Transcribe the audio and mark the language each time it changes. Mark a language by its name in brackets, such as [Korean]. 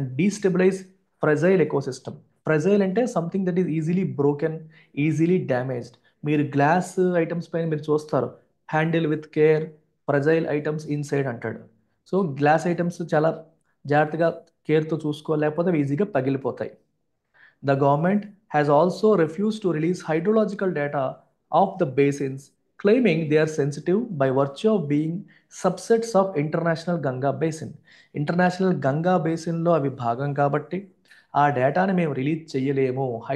[English] And destabilise fragile ecosystem. Fragile అంటే something that is easily broken, easily damaged. [Telugu] మీరు glass items పైన మీరు చూస్తారు, [English] handle with care fragile items inside [Telugu] అంటాడు. So glass items చాలా జాగ్రత్తగా కేర్తో చూసుకోలేకపోతే అవి ఈజీగా పగిలిపోతాయి. [English] The government has also refused to release hydrological data of the basins, claiming they are sensitive by virtue of being subsets of International Ganga Basin. [Telugu] International Ganga బేసిన్లో అవి భాగం కాబట్టి ఆ డేటాని మేము రిలీజ్ చేయలేము.